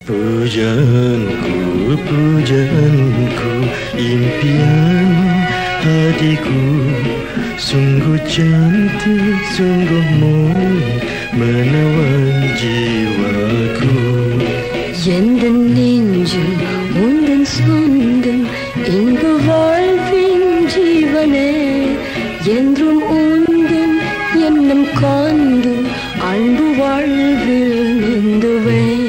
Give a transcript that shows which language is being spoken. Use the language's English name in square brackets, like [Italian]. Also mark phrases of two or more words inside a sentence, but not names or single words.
[Malay] Pujaanku, pujaanku, impian hatiku, sungguh cantik, sungguh monik menawan jiwaku. [Tamil] எந்தன் நெஞ்சில் உந்தன் சொந்தம் இங்கு வாழ்வின் ஜீவனே என்றும் உந்தன் எண்ணம் காந்து அன்பு வாழ்வில் நீந்துவேன்.